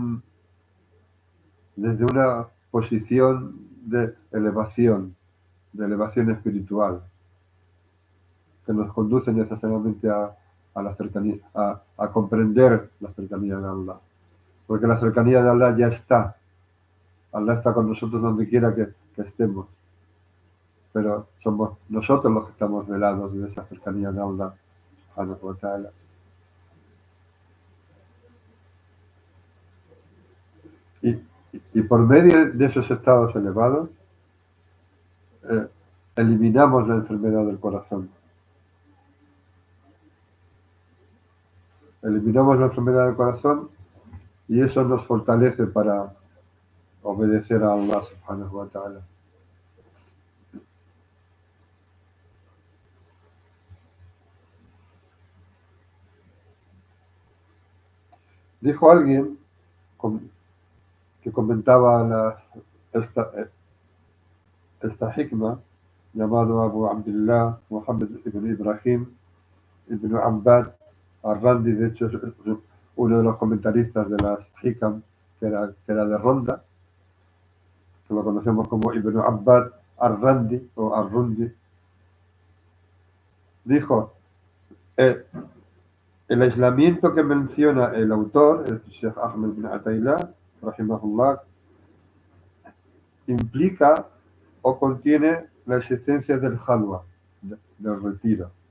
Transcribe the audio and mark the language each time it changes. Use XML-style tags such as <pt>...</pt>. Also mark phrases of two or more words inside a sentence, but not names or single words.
<es>una posición de elevación espiritual, que nos conduce necesariamente a la cercanía, a comprender la cercanía de Allah. Porque la cercanía de Allah ya está. Allah está con nosotros donde quiera que estemos. Pero somos nosotros los que estamos velados de esa cercanía de Allah,</es> <ar>سبحانه وتعالى.</ar> <es>Y por medio de esos estados elevados, eliminamos la enfermedad del corazón. Eliminamos la enfermedad del corazón y eso nos fortalece para obedecer a Allah</es> <ar>سبحانه وتعالى.</ar> <es>Dijo alguien que comentaba esta hikma, llamado Abu Abdullah Muhammad ibn Ibrahim ibn Abbad al-Randi. De hecho es uno de los comentaristas de las hikam, que era de Ronda, que lo conocemos como Ibn Abbad al-Randi o al-Rundi. Dijo, el aislamiento que menciona el autor, el Sheikh Ahmed bin Ataillah, rahimahullah, implica o contiene la existencia del halwa, del retiro,</es>